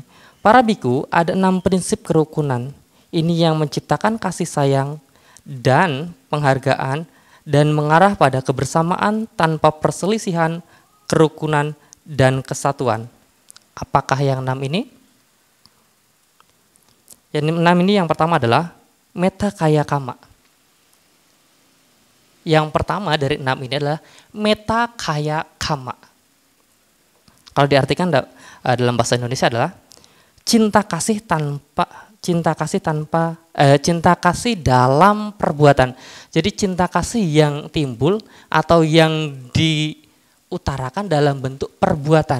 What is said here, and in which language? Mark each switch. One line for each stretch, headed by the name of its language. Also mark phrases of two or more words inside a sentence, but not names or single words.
Indonesian: Para biku, ada 6 prinsip kerukunan. Ini yang menciptakan kasih sayang dan penghargaan dan mengarah pada kebersamaan tanpa perselisihan, kerukunan, dan kesatuan. Apakah yang 6 ini? Yang 6 ini yang pertama adalah
Pali: metta kaya kama.
Indonesian: Yang pertama dari 6 ini adalah
Pali: metta kaya kama.
Indonesian: Kalau diartikan dalam bahasa Indonesia adalah cinta kasih dalam perbuatan. Jadi cinta kasih yang timbul atau yang diutarakan dalam bentuk perbuatan.